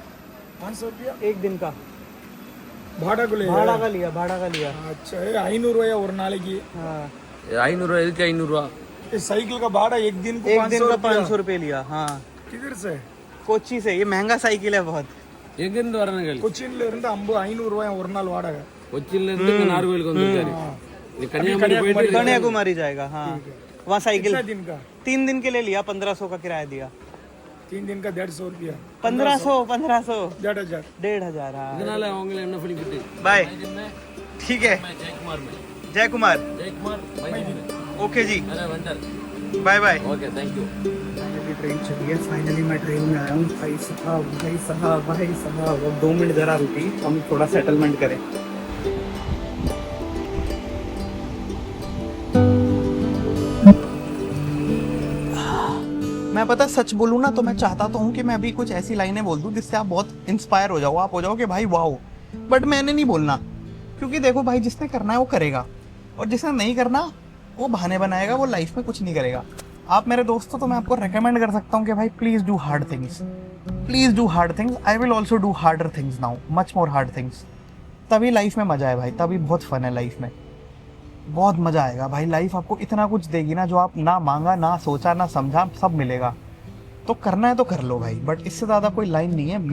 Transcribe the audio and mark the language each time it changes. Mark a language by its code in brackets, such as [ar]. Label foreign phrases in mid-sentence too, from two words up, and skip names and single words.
[hi] 500 रुपया एक दिन का भाड़ा को ले भाड़ा का लिया। अच्छा ये 500 रुपया और नालेकी हाँ, [kn] 500 ಇದಕ್ಕೆ 500 [hi] ये साइकिल का भाड़ा एक दिन को एक दिन का 500 500 रुपये लिया। हाँ, किधर से? कोची से। ये महंगा साइकिल है बहुत। [ta] எங்கிருந்து வரணும் கேளு கொச்சின்ல இருந்து 500 ரூபாய் ஒரு நாள் வாடகை கொச்சின்ல இருந்து இங்க நாகர்கோவிலுக்கு வந்திருக்காரு நீ கன்னியாகுமரி போயிட்டு [hi] कन्याकुमारी जाएगा। हाँ, वहाँ साइकिल कितना दिन का? 3 दिन के लिए लिया, 1500 का किराया दिया। 3 दिन का 150 रुपया 1500 1,500 1,500। हाँ, [ta] இதனால அவங்கள என்ன பண்ணிக்கிட்டு [hi] बाय। ठीक है, ஜெயக்குமார் जय कुमार। ओके जी, अरे वंडर [en] bye bye. okay thank you. [hi] ट्रेन चली है, फाइनली मैं ट्रेन में आया हूँ। भाई साहब अब 2 मिनट जरा रुकी, हम थोड़ा सेटलमेंट करें। मैं पता सच बोलूँ ना तो मैं चाहता तो हूँ कि मैं अभी कुछ ऐसी लाइनें बोल दूँ जिससे आप बहुत इंस्पायर हो जाओ, आप हो जाओ कि भाई वाओ, बट मैंने नहीं बोलना। क्योंकि देखो भाई, जिसने करना है वो करेगा, और जिसने नहीं करना वो बहाने बनाएगा, वो लाइफ में कुछ नहीं करेगा। आप मेरे दोस्त हो तो मैं आपको रेकमेंड कर सकता हूँ कि भाई [en] please do hard things, please do hard things. I will also do harder things now, much more hard things. [hi] तभी लाइफ में मज़ा है भाई, तभी बहुत फन है लाइफ में, बहुत मज़ा आएगा भाई। लाइफ आपको इतना कुछ देगी ना, जो आप ना मांगा, ना सोचा, ना समझा, सब मिलेगा। तो करना है तो कर लो भाई, बट इससे ज़्यादा कोई लाइन नहीं है।